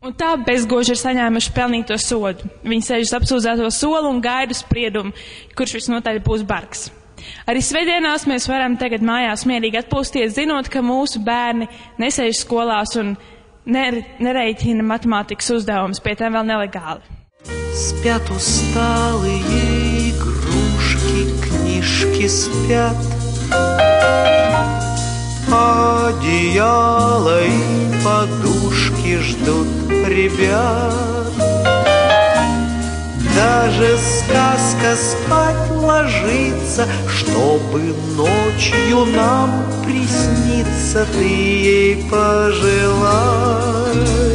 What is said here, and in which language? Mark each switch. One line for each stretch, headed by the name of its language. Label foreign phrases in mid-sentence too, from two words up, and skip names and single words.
Latvian: Un tā bezgoži ir saņēmuši pelnīto sodu. Viņi sēž uz apsūdzēto soli un gaida spriedumu, kurš visnotaļ būs bargs. Arī svētdienās mēs varam tagad mājās mierīgi atpūsties, zinot, ka mūsu bērni nesēž skolās un nereiķina matemātikas uzdevumus, pie tiem vēl nelegāli.
Russian: Спят усталые игрушки, книжки спят, одеяло и подушки ждут ребят. Даже сказка спать ложится, чтобы ночью нам присниться, ты ей пожелай.